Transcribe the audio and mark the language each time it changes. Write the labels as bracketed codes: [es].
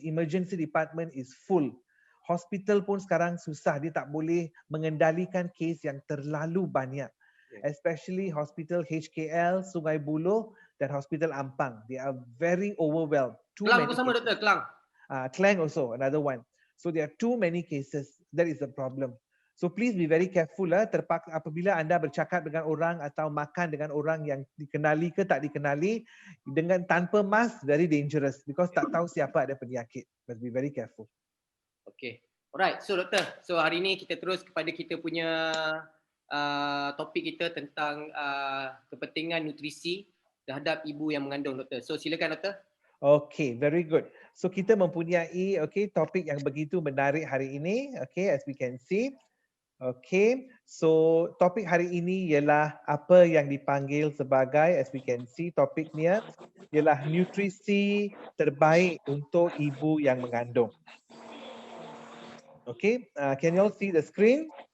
[en] Emergency department is full. [ms] Hospital pun sekarang susah. Dia tak boleh mengendalikan kes yang terlalu banyak. [en] Especially hospital HKL, Sungai Buloh dan Hospital Ampang. They are very overwhelmed. [ms] Klang pun sama doktor, Klang. [en] Klang also, another one. So there are too many cases. That is the problem. So please be very careful [ms] apabila anda bercakap dengan orang atau makan dengan orang yang dikenali ke tak dikenali dengan tanpa mask, [en] very dangerous because [ms] tak tahu siapa ada penyakit. [en] Must be very careful. [ms] Okay. Alright, so doktor, so hari ni kita terus kepada kita punya topik kita tentang kepentingan nutrisi terhadap ibu yang mengandung, doktor. So silakan doktor. [en] Okay, very good. [ms] So kita mempunyai topik yang begitu menarik hari ini, [en] as we can see. [ms] Okay, so topik hari ini ialah apa yang dipanggil sebagai, [en] as we can see, [ms] topiknya ialah nutrisi terbaik untuk ibu yang mengandung. [en] Okay, can you all see the screen?